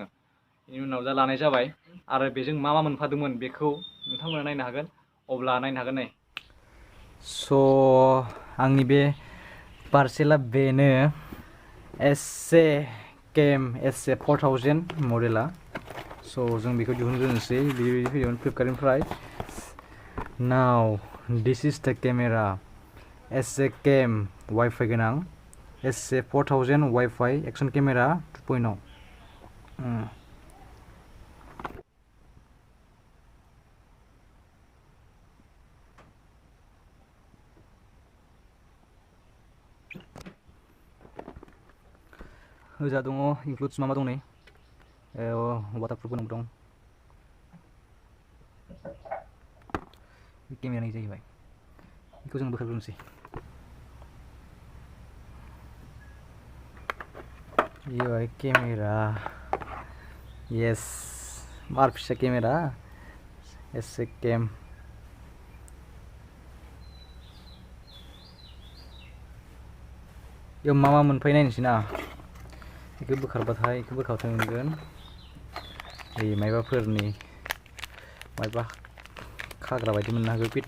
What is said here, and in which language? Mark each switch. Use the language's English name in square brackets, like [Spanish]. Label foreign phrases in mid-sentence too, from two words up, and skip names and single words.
[Bodo] बेनि उनाव दा लानाय जाबाय, आरो बेजों मा मोनफादोंमोन बेखौ नोंथांमोना नायनो हागोन, अब्ला नायनो हागोन। नै स' आंनि बे पार्सेला बेनो, SJ4000 मडेला। स' जों बेखौ दिहुनग्रोनोसै, बेबायदि फैदोंमोन फ्लिपकार्टनिफ्राय। [English] now this is the camera, SJ WiFi गोनां SJ4000 WiFi action camera 2.0. [Bodo] होजा दङ, इनक्लुड्स मा दं नै, वाटारप्रुफ गोनां दं। केमेरानि जाहैबाय, बेखौ जों बोखारग्रोनोसै। [Hindi] ये भाई कैमरा, [Bodo] यस, मार फिसा केमेरा SJ केम। बेयाव मा मोनफायो नायनोसै ना, बेखौ बोखारबाथाय मोनगोन मायबाफोरनि मायबा खाग्रा बायदि मोननो हागौ पिटा।